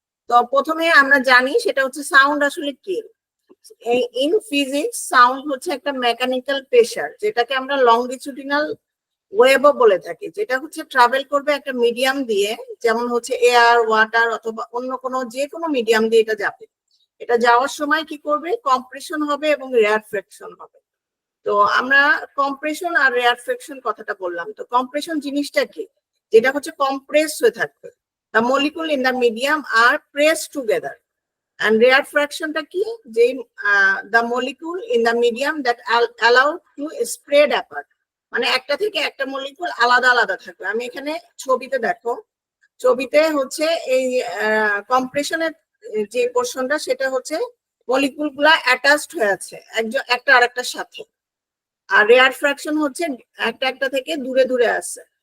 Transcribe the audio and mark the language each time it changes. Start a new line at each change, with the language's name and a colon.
Bangla: তো প্রথমে আমরা জানি সেটা সাউন্ড আসলে কি। ইন ফিজিক্স সাউন্ড একটা মেকানিক্যাল প্রেসার, যেটাকে আমরা লংগিটিউডিনাল ওয়েভও বলে থাকি, যেটা ট্রাভেল করবে একটা মিডিয়াম দিয়ে, যেমন এয়ার, ওয়াটার অথবা অন্য যে কোনো মিডিয়াম দিয়ে এটা যাবে। এটা যাওয়ার সময় কি করবে, কম্প্রেশন হবে এবং রেয়ারফ্যাকশন হবে। তো আমরা কম্প্রেশন আর রেয়ারফ্যাকশন কথাটা বললাম। তো কম্প্রেশন জিনিসটা কি, যেটা কম্প্রেস হয়ে থাকবে,
English: the molecule in the medium are pressed together. And rarefaction
Bangla: টা কি, যে
English: the molecule in the medium that allow to spread apart,
Bangla: মানে একটা থেকে একটা মলিকুল আলাদা আলাদা থাকবে। আমি এখানে ছবিতে দেখো, ছবিতে এই কম্প্রেশনের যে পোর্শনটা, সেটা মলিকুল গুলা অ্যাটাচড হয়ে আছে একটা আরেকটার সাথে, আর রেয়ার ফ্র্যাকশন একটা একটা থেকে দূরে দূরে আছে।